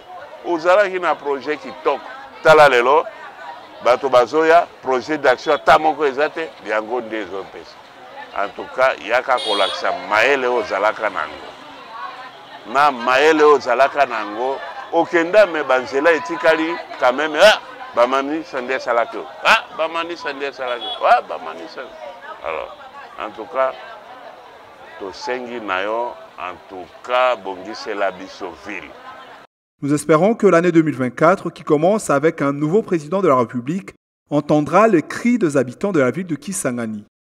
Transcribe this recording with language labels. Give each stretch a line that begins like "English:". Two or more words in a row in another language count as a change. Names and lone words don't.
Lingala: Ozalaki na projet qui tok tala lelo bato bazoya
French: projet d'action
Lingala: tamoko ezate yango ndezo pesa.
French: En tout cas
Lingala: yaka kolakisa maele ozalaka nango. Na maele ozalaka nango okenda me banzela etikali
French: quand même
Lingala: bamani sande salako. Bamani sande salako. Bamani sande.
French: Alors en tout cas
Lingala: to sengi nayo
French: en tout cas
Lingala: bongise la biso ville.
French: Nous espérons que l'année 2024, qui commence avec un nouveau président de la République, entendra les cris des habitants de la ville de Kisangani.